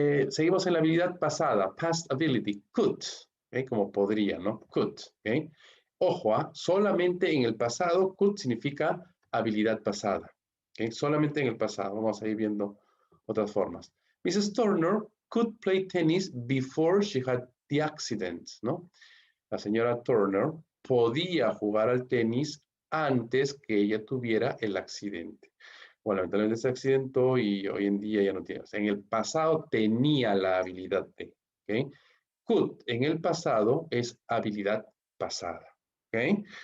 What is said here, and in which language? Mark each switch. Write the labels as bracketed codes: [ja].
[es] Seguimos en la habilidad pasada, [en] past ability, [es] could, ¿okay? Como podría, ¿no? Could, ¿ok? Ojo, solamente en el pasado, could significa habilidad pasada, ¿ok? Solamente en el pasado, vamos a ir viendo otras formas. [en] Mrs. Turner could play tennis before she had the accident, ¿no? [es] La señora Turner podía jugar al tenis antes que ella tuviera el accidente. Bueno, lamentablemente se accidentó y hoy en día ya no tiene. O sea, en el pasado tenía la habilidad de, ¿ok? Could en el pasado es habilidad pasada, ¿ok?